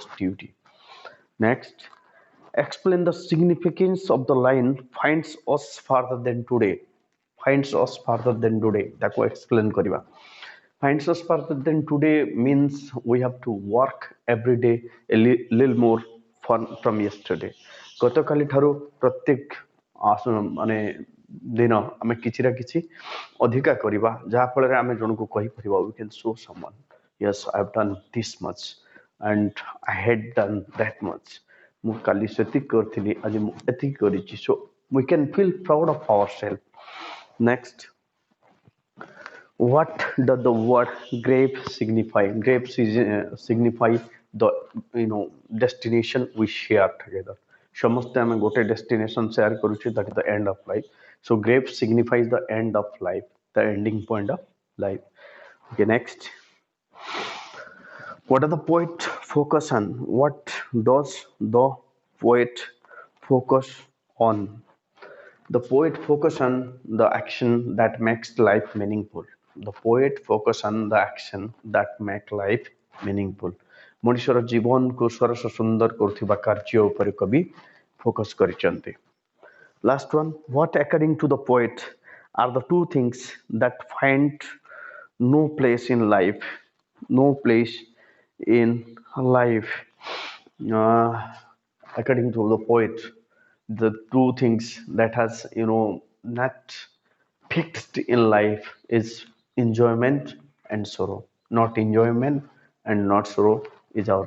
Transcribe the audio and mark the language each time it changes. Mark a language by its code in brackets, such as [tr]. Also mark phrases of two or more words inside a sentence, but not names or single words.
[en] duty next explain the significance of the line finds us farther than today finds us farther than today [or] ତାକୁ explain କରିବା [en] finds us farther than today means we have to work every day a little more from yesterday [or] ଗତକାଲି ଠାରୁ ପ୍ରତ୍ୟେକ ମାନେ ଦିନ ଆମେ କିଛି ନା କିଛି ଅଧିକା କରିବା ଯାହା ଫଳରେ ଆମେ ଜଣକୁ କହିପାରିବା [en] we can show someone yes I have done this much and I had done that much [or] ମୁଁ କାଲି ସେତିକି କରିଥିଲି ଆଜି ମୁଁ ଏତିକି କରିଛି [en] so we can feel proud of ourselves next what does the word grave signify grave signify the destination we share together [or] ସମସ୍ତେ ଆମେ ଗୋଟେ destination share କରୁଛୁ [en] that is the end of life so grave signifies the end of life the ending point of life okay next what does the poet focus on what does the poet focus on the poet focus on the action that makes life meaningful the poet focus on the action that make life meaningful [or] ମଣିଷର ଜୀବନକୁ ସରସ ସୁନ୍ଦର କରୁଥିବା କାର୍ଯ୍ୟ ଉପରେ କବି ଫୋକସ୍ କରିଛନ୍ତି [en] last one what according to the poet are the two things that find no place in life no place in life according to the poet the two things that has not fixed in life is enjoyment and sorrow not enjoyment and not sorrow is our